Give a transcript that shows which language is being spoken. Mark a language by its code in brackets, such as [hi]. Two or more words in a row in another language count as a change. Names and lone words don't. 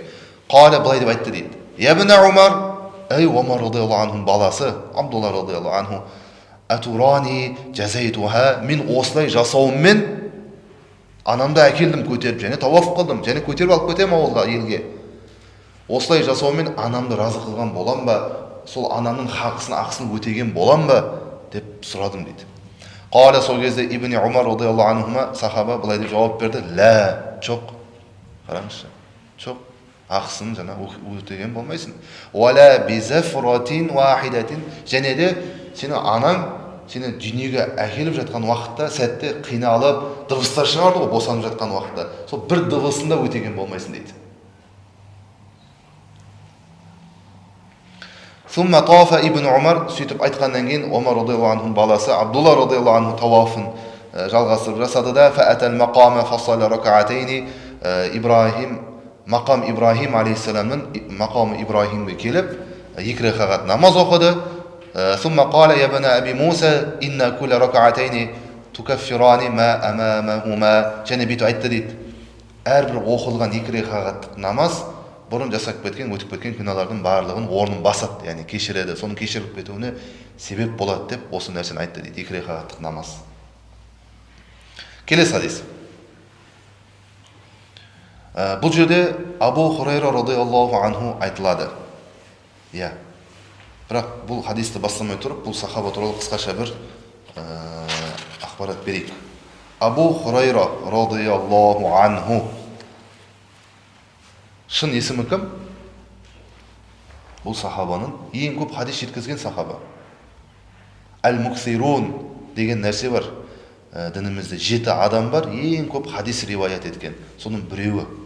[kk] Қала былай деп айтты дейді. [ar] يا ابن عمر, [kk] ей Омар [ar] رضي الله عنه [kk] баласы, Абдулла [ar] رضي الله عنه أتراني جزيتها, [kk] мен осылай жасауыммен анамды әкелдім көтеріп, және тауаф қылдым, және көтеріп алып кетемін ауылға, елге. Осылай жасаумен анамды разы қылған болам ба, сол анамның ақысын өтеген болам ба деп сұрадым дейді. Қала сол кезде Ибн Умар [ar] رضي الله عنهما [kk] сахаба былай деп жауап берді. Лә, жоқ. Қараңызшы. Жоқ. Ақысын жаңа өтеген болмайсың. [ar] ولا بزفرة واحدة, [kk] және де сені анаң сені дүниеге әкеліп жатқан уақытта, сәтте қиналып, дыбыстар шығарды ғой, босанып жатқан уақытта. Сол бір дыбысында өтеген болмайсың дейді. [ar] ثم طاف ابن عمر, [kk] сөйтіп айтқаннан кейін Омар [ar] رضي الله عنه [kk] баласы Абдулла [ar] رضي الله عنه [kk] тауафын жалғастырып жасады да, [ar] فأتى المقام فصلى ركعتين, [kk] Ибрахим, мақам Ибрахим алейхиссаламның мақамы Ибрахимге келіп, екі ракағат намаз оқыды. [ar] ثم قال يا ابن أبي موسى إن كل ركعتين تكفران ما أمامهما, [kk] және бүйтіп айтты дейді. Әрбір оқылған екі ракағаттық намаз бұрын жасап кеткен, өтіп кеткен күнәлардың барлығын орнын басады, яғни кешіреді, соның кешіріліп кетуіне себеп болады деп осы нәрсені айтты дейді, екі ракағаттық намаз. Келесі хадис. Бұл жерде Абу Хурайра [ar] رضي الله عنه [kk] айтылады. Иә. Бірақ бұл хадисті бастамай тұрып, бұл сахаба туралы қысқаша бір ақпарат берейік. Абу Хурайра [ar] رضي الله عنه. [kk] Шын есімі кім? Бұл сахабаның ең көп хадис жеткізген сахаба. Әл-Муксирун деген нәрсе бар. Дінімізде 7 адам бар, ең көп хадис риваят еткен. Соның біреуі.